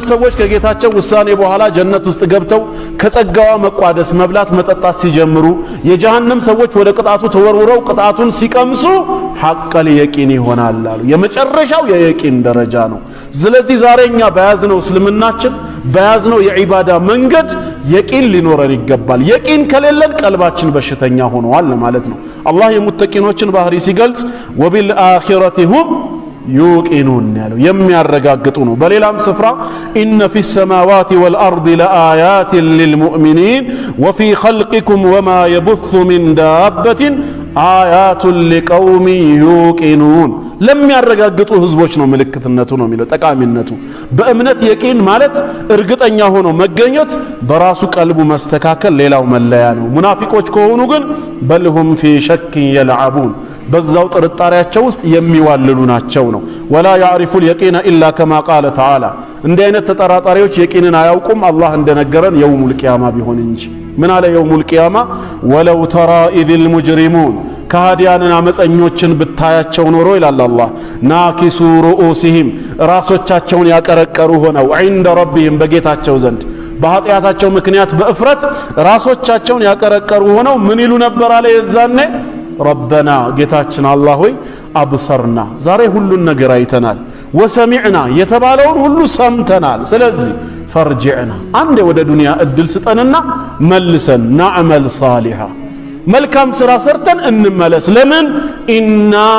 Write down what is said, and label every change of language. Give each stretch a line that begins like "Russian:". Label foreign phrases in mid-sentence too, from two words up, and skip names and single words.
Amharic: ሰዎች ከጌታቸው ውሳኔ በኋላ ጀነት ውስጥ ገብተው ከጸጋዋ መቋደስ መብላት መጠጣት ሲጀምሩ የጀሃነም ሰዎች ወደ ቅጣቱ ተወርውረው ቅጣቱን ሲቀምሱ
Arabic: حق اليقين
Amharic: ይሆናል አሉ የመጨረሻው የየቂን ደረጃ ነው ስለዚህ ዛሬኛ በያዝነው እስልምናችን በያዝነው የዒባዳ መንገድ የቂን ሊኖረን ይገባል የቂን ከሌለን ቀልባችን በሽተኛ ሆኗል ማለት ነው አላህ የሙተቂኖችን ባህሪ ሲገልጽ
Arabic: وبالآخرة هم يوقنون
Amharic: ያለው የሚያረጋግጡ ነው በሌላም ስፍራ
Arabic: إن في السماوات والأرض لآيات للمؤمنين وفي خلقكم وما يبث من دابة آيات لقوم يوقنون لم
Amharic: ያረጋግጡ ህዝቦች ነው ምልክትነቱ ነው የሚለው ጠቃሚነቱ በእምነት የቂን ማለት እርግጠኛ ሆኖ መገኘት በራሱ ቀልቡ መስተካከል ሌላው መለያ ነው ሙናፊቆች ከሆኑ ግን
Arabic: بل هم في شك يلعبون
Amharic: በዛው ጥርጣሬያቸው ውስጥ የሚዋልሉ ናቸው ነው
Arabic: ولا يعرف اليقين الا كما قال تعالى
Amharic: እንደ አይነት ተጠራጣሪዎች የቂንን አያውቁም አላህ እንደነገረን የውሙል ቂያማ ቢሆን እንጂ ምን አለ
Arabic: يوم القيامة ولو ترى اذ المجرمون
Amharic: ከሃዲያንን አመፀኞችን ብታያቸው ኖሮ ይላል አላህ
Arabic: ناكسو رؤوسهم
Amharic: ራሶቻቸውን ያቀረቀሩ ሆነው
Arabic: عند ربهم
Amharic: በጌታቸው ዘንድ በኃጢያታቸው ምክንያት በእፍረት ራሶቻቸውን ያቀረቀሩ ሆነው ምን ይሉ ነበር አለ የዛኔ ربنا ጌታችን አላህ ሆይ አብሰርና ዛሬ ሁሉን ነገር አይተናል ወሰሚዕና የተባለውን ሁሉ ሰምተናል ስለዚህ ፈርጅዕና አንዴ ወደ ዱንያ እድል ስጠንና መልሰን
Arabic: نعمل صالحا
Amharic: መልካም ስራ ሰርተን እንመለስ ለምን ኢና